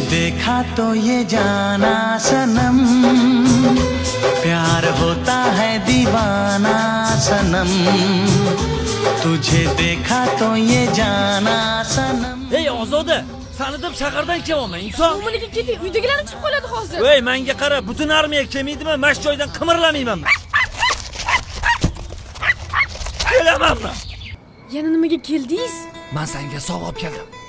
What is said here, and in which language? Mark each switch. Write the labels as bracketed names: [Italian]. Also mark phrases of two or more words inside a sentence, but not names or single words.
[Hindi] देखा तो ये जाना सनम, प्यार होता है दीवाना सनम, तुझे देखा तो ये जाना सनम. [Uzbek] Ey Ozoda, seni deb shahardan kelyapman, inson. Uminiga keting, uydagilarni chiqib qoladi hozir. Voy, menga qara, butun armiya kelmaydimi? Mash joydan qimirlamayman. Kelamanmi? Yana nimaga keldingiz? Men senga sovg'a olib keldim.